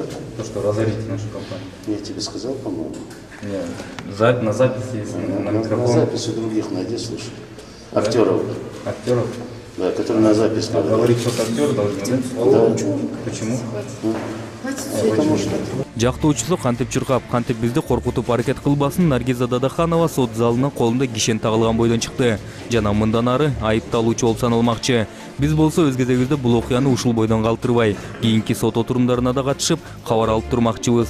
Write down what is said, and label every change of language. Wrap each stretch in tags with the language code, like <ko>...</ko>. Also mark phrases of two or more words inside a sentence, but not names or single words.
<ru>То, что разорите нашу компанию. Я тебе сказал, по-моему. Нет. На записи есть, на микрофон. На записи других найди, слушай. Актеров. Актеров? Да, которые на запись. А говорить, что актер должен, да? Почему? Потому что...</ru> <ky>Жактоочусу кантип чуркап, кантип бизди коркутуп аракет кылбасын Наргиза Дадаханова сот залына колунда кишен тагылган бойдон чыкты. Жана мындан ары айыпталуучу болуп саналмакчы. Биз болсо өз кезегибизде бул окуяны ушул бойдон калтырбай, кийинки сот отурумдарына да катышып, кабар алып турмакчыбыз.</ky>